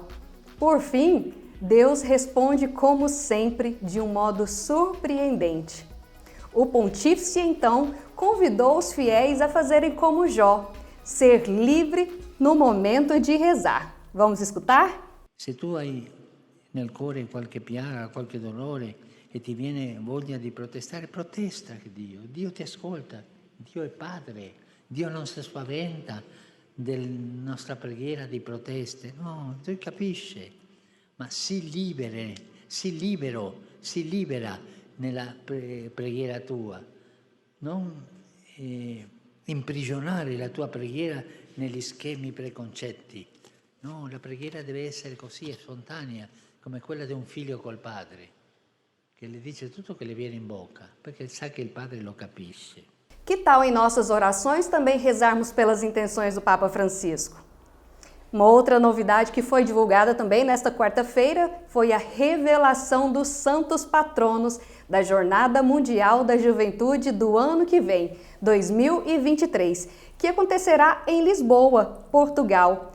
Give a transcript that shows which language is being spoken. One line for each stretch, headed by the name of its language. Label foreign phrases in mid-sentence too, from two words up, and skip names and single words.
Portuguese: Por fim, Deus responde como sempre, de um modo surpreendente. O pontífice, então, convidou os fiéis a fazerem como Jó, ser livre no momento de rezar. Vamos escutar?
Italian: Se tu hai nel cuore qualche piaga, qualche dolore e ti viene voglia di protestare, protesta che Dio ti ascolta, Dio è Padre, Dio non si spaventa della nostra preghiera di proteste, no, Dio capisce, ma si libera nella preghiera tua, non imprigionare la tua preghiera negli schemi preconcetti. No, la preghiera deve essere così, spontanea, come quella di un figlio col padre, che le dice tutto che le viene in bocca, perché sa che il padre lo capisce.
Portuguese: Que tal em nossas orações também rezarmos pelas intenções do Papa Francisco? Uma outra novidade que foi divulgada também nesta quarta-feira foi a revelação dos santos patronos da Jornada Mundial da Juventude do ano que vem, 2023, que acontecerá em Lisboa, Portugal.